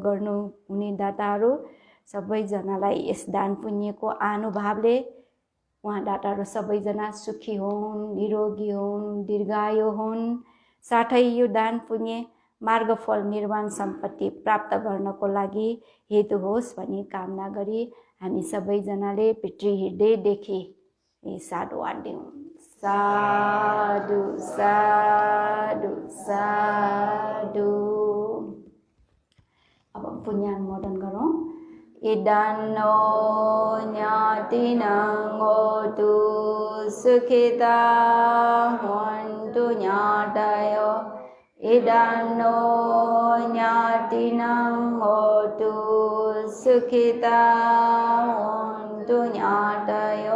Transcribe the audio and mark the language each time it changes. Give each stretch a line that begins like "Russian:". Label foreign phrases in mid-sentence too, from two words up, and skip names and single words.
Nepali: गर्नुहुने दाताहरू सबैजनालाई यस दान पुण्यको आनुभावले उहाँ दाताहरू सबैजना सुखी हुन्, निरोगी हुन्, दीर्घायु हुन्, साथै यो दान पुण्य मार्गफल निर्वाण सम्पत्ति प्राप्त गर्नको लागि हेतु होस् भनी कामना गरी हामी सबैजनाले पितृ हृदयदेखि साधुवाद दिउँ। साधु साधु साधु। अब पुण्यानुमोदन गरौँ।
Pali: इदानो ज्ञातिनं होतु सुखिता होन्तु ज्ञातयो। इदानो ज्ञातिनं होतु सुखिता होन्तु ज्ञातयो।